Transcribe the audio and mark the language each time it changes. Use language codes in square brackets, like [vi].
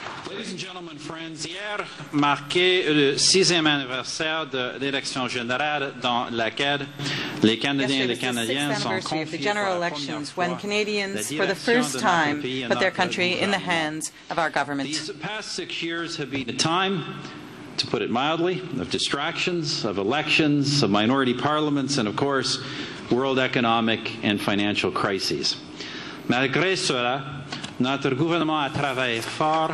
[en] Ladies and gentlemen, friends, [fr] hier marquait le 6e anniversaire de l'élection générale dans laquelle les Canadiens et les Canadiennes sont confiés [en] the general elections when Canadians, for the first time, put their country in the hands of our government. These past 6 years have been a time, to put it mildly, of distractions, of elections, of minority parliaments, and, of course, world economic and financial crises. [fr] Malgré cela, notre gouvernement a travaillé fort.